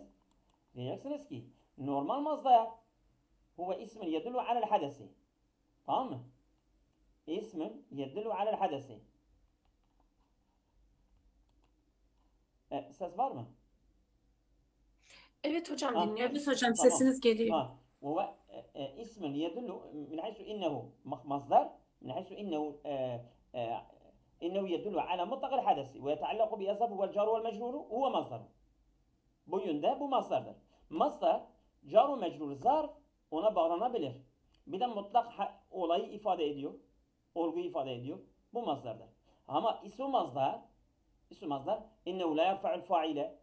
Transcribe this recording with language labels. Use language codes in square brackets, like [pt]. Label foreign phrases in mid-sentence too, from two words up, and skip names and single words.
[tr] Diyeceksiniz ki normal mazdar [ar] هو اسم يدل على الحدث. [tr] Tamam mı? [ar] اسم يدل على الحدث. [tr] Ses var mı? Evet hocam, Ha, dinliyoruz. Evet hocam, tamam. sesiniz geliyor. [ar] وهو اسم يدل من حيث انه مصدر من حيث انه يدل على مطلق الحدث ويتعلق بالظرف والجار والمجرور هو مصدر. [tr] Bu yönde bu masdardır. Masdar car ve mecrur zarf ona bağlanabilir. Bir de mutlak olayı ifade ediyor. Olguyu ifade ediyor. Bu masdardır. Ama ismi mazdar [ar] إنه لا يرفع الفاعل.